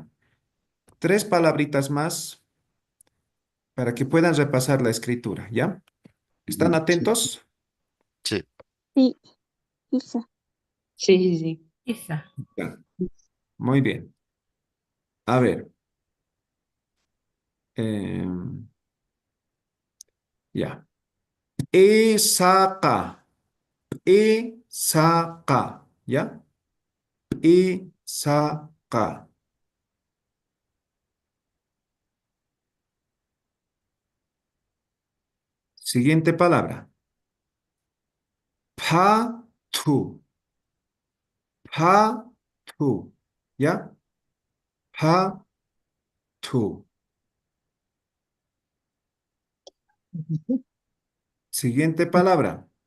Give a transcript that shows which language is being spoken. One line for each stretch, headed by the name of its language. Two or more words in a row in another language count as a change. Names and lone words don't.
Spanish: 3 palabritas más para que puedan repasar la escritura, ¿ya? ¿Están atentos? Sí. Sí, Isa. Ya. Muy bien. A ver. em, ya. Isaca. Isaca. ¿Ya? Isaca. Siguiente palabra. Patu. Patu. ¿Ya? Patu. Siguiente palabra.